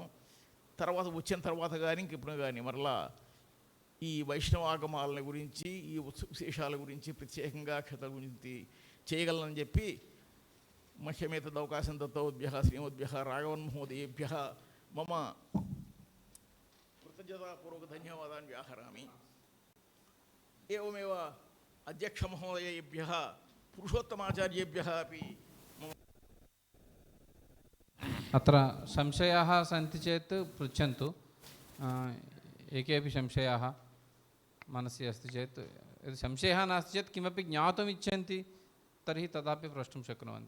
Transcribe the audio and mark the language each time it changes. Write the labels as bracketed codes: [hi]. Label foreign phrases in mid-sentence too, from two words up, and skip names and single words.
[te] వచ్చిన తర్వాత కానీ ఇంకెప్పుడు కానీ మరలా ఈ వైష్ణవాగమాల గురించి, ఈ విశేషాల గురించి, ప్రత్యేకంగా క్షేత్రాల గురించి చేయగలనని చెప్పి [sa] మహ్యమేతద్ అవకాశం దత్తోద్భ్యః శ్రీమద్భ్యః రాఘవన్ మహోదయేభ్యః మమ కృతజ్ఞతాపూర్వక ధన్యవాదాన్ని వ్యాహరామి. ఏవమేవ అధ్యక్ష మహోదయేభ్యః పురుషోత్తమాచార్యేభ్యः अपि अत्र संशयाः सन्ति चेत् पृच्छन्तु. एकेपि संशयाः मनसि अस्ति चेत्, यदि संशयः नास्ति चेत् किमपि ज्ञातुम् इच्छन्ति तर्हि तदापि प्रष्टुं शक्नुवन्ति.